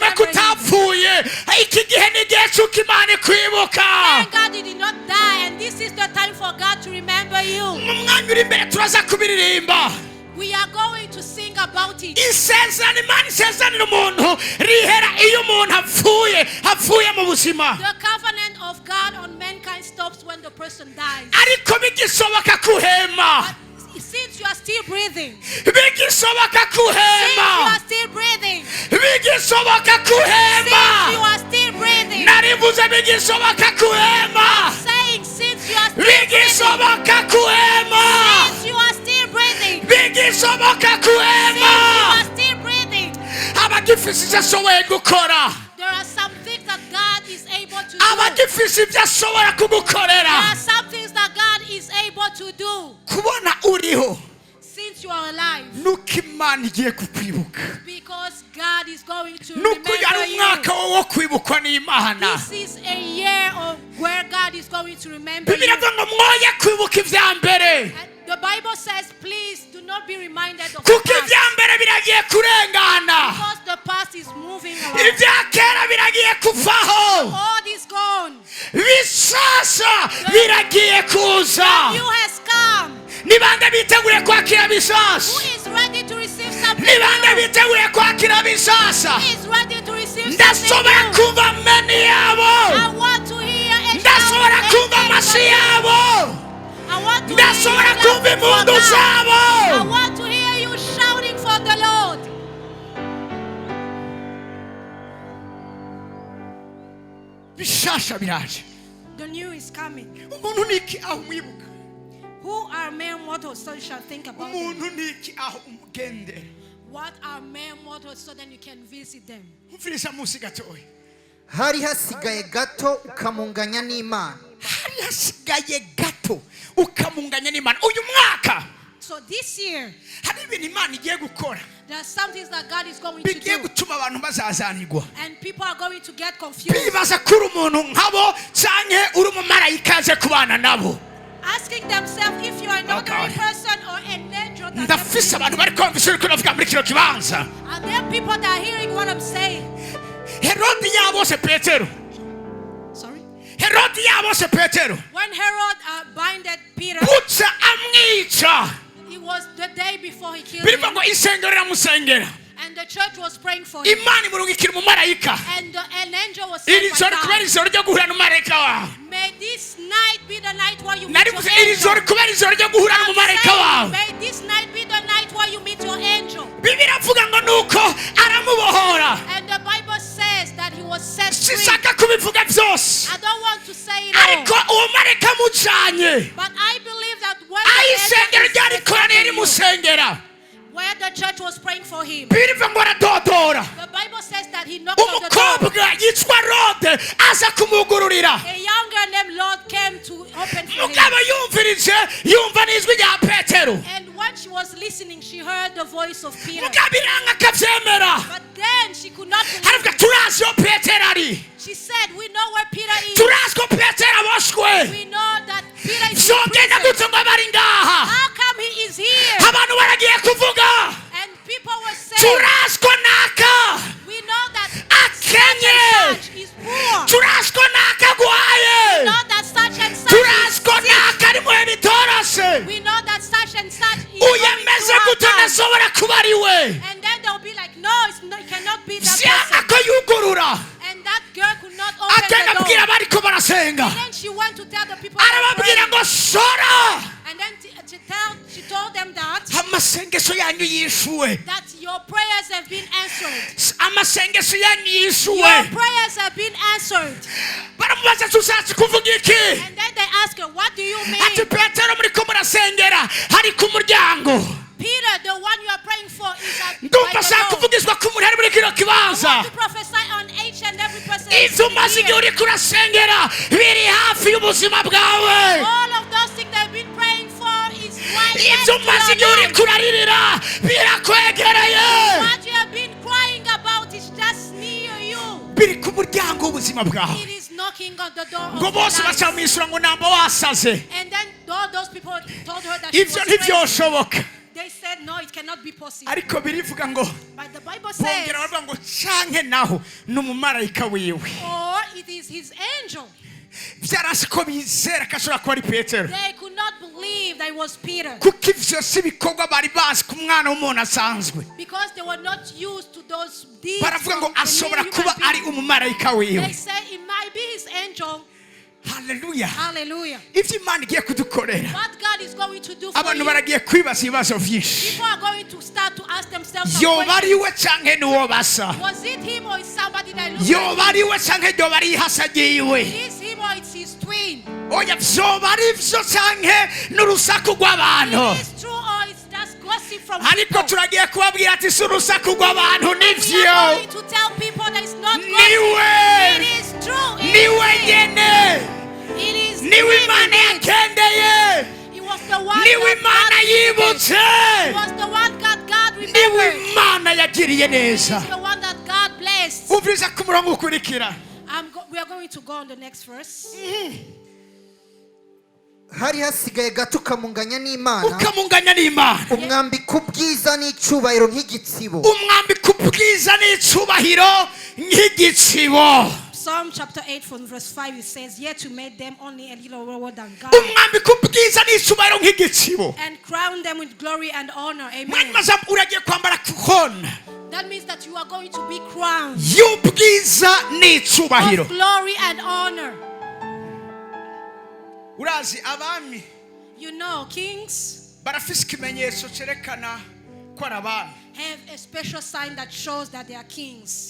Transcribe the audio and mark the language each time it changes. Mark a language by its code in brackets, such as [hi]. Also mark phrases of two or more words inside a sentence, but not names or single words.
[en] remember you? [rn] kutapfuye. iki gihe ni igihe cy'uko Imana ikwibuka. [en] Thank God you did not die, and this is the time for God to remember you. [rn] mu mwanya uri imbere turaza kubiririmba. [en] We are going to sing about it. [rn] isezerano Imana isezerano umuntu rihera iyo umuntu apfuye mu buzima. [en] The covenant of God on mankind stops when the person dies. [rn] ariko bigisoboka kuhema. [en] But since you are still breathing, [rn] bigisoboka [en] since you [rn] kuhema. [en] are still breathing, [rn] bigisoboka [en] since you [rn] kuhema. [en] are still breathing, [rn] narivuze bigisoboka kuhema. [en] saying since you are still breathing, [rn] bigisoboka kuhema. [en] since you are still breathing, [rn] bigisoboka [en] since you [rn] kuhema. [en] are still breathing, [rn] abagifise ivyo ashoboye gukora. [en] there are some things that God is able to do. [rn] abagifise ivyo ashobora [en] There [rn] kugukorera. [en] are some things that God is able to do. [rn] kubona uriho [en] Since you are alive, [rn] nuko Imana igiye kukwibuka. [en] because God is going to [rn] nuko uyu ari [en] remember [rn] umwaka [en] you. [rn] wo kwibukwa n'Imana. [en] This is a year of where God is going to remember [rn] bibiliya [en] you. [rn] ivuga ngo mwoye kwibuka ivya mbere. [en] And the Bible says, please do not be reminded of [rn] kuko [en] the past, [rn] ivya mbere biragiye kurengana. [en] because the past is moving around. [rn] ibya kera biragiye kuvaho. [en] All is gone. [rn] bisasa biragiye kuza. [en] You has come. [rn] ni bande biteguriye kwakira [en] Who [rn] bisasa. [en] is ready to receive something [rn] ni bande [en] new? [rn] biteguriye kwakira bisasa. [en] Who is ready to receive something [rn] ndashobora [en] new? [rn] kumva meni yabo. [en] I want to hear a [rn] ndashobora [en] shout [rn] kumva [en] amen [rn] amashi [en] from you. [rn] yabo. [en] I want to [rn] ndashobora [en] hear you [rn] kumva [en] shouting for [rn] impundu [en] God. I [rn] zabo. [en] want to hear you shouting for the Lord. [rn] bishasha biraje. [en] The new is coming. [rn] umuntu niki aho umwibuka. [en] Who are mere mortals so you shall think about them? [rn] umuntu niki aho umugendera. [en] What are mere mortals so then you can visit them? [rn] umviriza munsi gatoya. hari hasigaye gato ukamunganya n'Imana. hari hasigaye gato ukamunganya n'Imana. uyu mwaka [en] So this year, [rn] hari ibintu Imana igiye gukora [en] there are some things that God is going to [rn] bigiye [en] do. [rn] gutuma abantu bazazanirwa. [en] And people are going to get confused. [rn] bibaza ko uri umuntu nkabo canke uri umumarayika aje kubana nabo. [en] Asking themselves if you are an Oh, ordinary God. person or an angel. that [rn] ndafise abantu bari kumva icyo uri kuvuga muri kino kibanza. [en] Are there people that are hearing what I'm saying? [rn] herodi yabose petero. [en] Sorry. [rn] herodi yabose petero. [en] When Herod binded Peter, [rn] buca amwica. [en] it was the day before he killed [rn] birivuga [en] him. [rn] ngo isengero riramusengera. [en] And the church was praying for him. [rn] imana imurungikira umumarayika. [en] And an angel was sent [rn] iri [en] by [rn] joro kubera [en] God. [rn] ijoro ryo guhura n'umumarayika wawe. [en] May this night be the night where you meet [rn] nari [en] your [rn] buze iri joro [en] angel. [rn] kubera ijoro ryo guhura [en] I'm [rn] n'umumarayika [en] saying, [rn] wawe. [en] may this night be the night where you meet your angel. [rn] bibiliya avuga ngo nuko aramubohora. [en] And the Bible says that he was set free. [rn] sishaka kubivuga byose. [en] I don't want to say it all. [rn] ariko uwo marayika amujanye. [en] But I believe that when [rn] aho [en] the [rn] isengero [en] angel [rn] ryari [en] is [rn] koraniye [en] praying for you, [rn] rimusengera. [en] where the church was praying for him, [rn] birivuga ngo aradodora. [en] the Bible says that he knocked on the door. [rn] umukobwa yitwa rode aza kumugururira. [en] A young girl named Lord came to open for him. [rn] mugabo yumvirije yumva n'ijwi rya petero. [en] And when she was listening, she heard the voice of Peter. [rn] mugabo iranga akabyemera. [en] But then she could not [rn] haravuga [en] believe it. [rn] turazi iyo petero ari. [en] She said, we know where Peter is. [rn] turazi ko petero aboshwe. [en] We know that Peter is in [rn] byogenda [en] prison. [rn] gute ngo abe ari ngaha. [en] How come he is here? [rn] abantu baragiye kuvuga. [en] And people were saying, [rn] turazi ko naka [en] we know that [rn] akenye. [en] such is poor. [rn] turazi ko naka agwaye. [en] We know that such and such [rn] turazi [en] is [rn] ko [en] sick. [rn] naka ari mu bihe bitoroshe. [en] We know that such and such is [rn] uyemeze [en] going [rn] gute [en] through hard times. [rn] ntashobora kuba ari we. [en] And then they'll be like, no, it cannot be that [rn] vyanga [en] person. [rn] ko yugurura. [en] And that girl could not open [rn] agenda abwira [en] the door. [rn] abariko barasenga. [en] And then she went to tell the people that [rn] arababwira [en] praying. [rn] ngo sora. [en] And then she told them that [rn] amasengesho yanyu yishuwe [en] your prayers have been answered. [rn] amasengesho yanyu yishuwe [en] Your prayers have been answered. [rn] baramubaza tushatse kuvuga iki [en] And then they ask her, what do you mean? [rn] ati Petero muriko murasengera hari ku muryango [en] Peter, the one you are praying for is at [rn] ndumva ashaka kuvugizwa ku muntu ari muri kino kibanza [en] to prophesy on each and every person. [rn] ibyo umaze igihe uri kurasengera biri hafi y'ubuzima bwawe [en] All of those things they've been praying for is right next [rn] ibyo [en] to [rn] umaze igihe [en] your [rn] uri [en] life. [rn] kuraririra birakwegereye [en] What you have been crying about is just near you. [rn] biri ku muryango w'ubuzima bwawe [en] It is knocking on the door of [rn] ngo [en] your [rn] bose [en] life. [rn] bacamwishyura ngo namba wasaze [en] And then all those people told her that she was [rn] ibyo [en] crazy. [rn] ntibyoshoboka [en] They said, no, it cannot be possible. [rn] ariko birivuga ngo [en] But the Bible says, [rn] bongera baravuga ngo canke naho ni umumarayika wiwe [en] or it is his angel. [rn] byarasi ko bizera ko ashobora kuba ari Petero [en] They could not believe that it was Peter [rn] kuko ivyo si ibikorwa bari bazi ku mwana w'umuntu asanzwe [en] because they were not used to those deeds. [rn] baravuga ngo [en] from the [rn] ashobora [en] human [rn] kuba [en] being. [rn] ari umumarayika wiwe [en] They say it might be his angel. [rn] haleluya [en] Hallelujah. [rn] ivyo imana igiye kudukorera [en] What God is going to do for [rn] abantu [en] you, [rn] baragiye kwibaza ibibazo vyinshi [en] people are going to start to ask themselves some [rn] yoba ari [en] questions. [rn] we canke n'uwo basa [en] Was it him or is somebody that looks [rn] yoba [en] like [rn] ari [en] him? [rn] we canke ryoba ari ihasa ryiwe [en] Is him or it's his twin? [rn] oya vyoba ari vyo canke n'urusaku rw'abantu [en] Is it true or it's just gossip from [rn] ariko [en] people? [rn] turagiye kubabwira ati si urusaku rw'abantu [en] We [rn] nivyo [en] are going to tell people that it's not [rn] niwe [en] gossip. It is true. It [rn] niwe [en] is him. [rn] nyene [en] It is [rn] niwe [en] him [rn] imana [en] indeed. [rn] yakendeye [en] It was the one [rn] niwe [en] that [rn] imana [en] God visited. [rn] yibutse [en] It was the one God [rn] niwe [en] remembered. [rn] imana yagiriye [en] It [rn] neza [en] is the one that God blessed. [rn] umviriza ku murongo ukurikira [en] We are going to go on the next verse. [rn] hari hasigaye gato ukamunganya n'imana ukamunganya n'imana umwambika ubwiza n'icyubahiro nk'igitsibo umwambika ubwiza n'icubahiro nk'igitsibo [en] Psalm chapter 8 from verse 5 it says, yet you made them only a little lower than God [rn] umwambika ubwiza n'icubahiro nk'igitsibo [en] and crown them with glory and honor. Amen. [rn] mwanyuma uragiye kwambara kuhona [en] That means that you are going to be crowned [rn] y'ubwiza n'icubahiro [en] of glory and honor. [rn] urazi abami [en] You know, kings [rn] barafise ikimenyetso cerekana ko ari abami [en] have a special sign that shows that they are kings.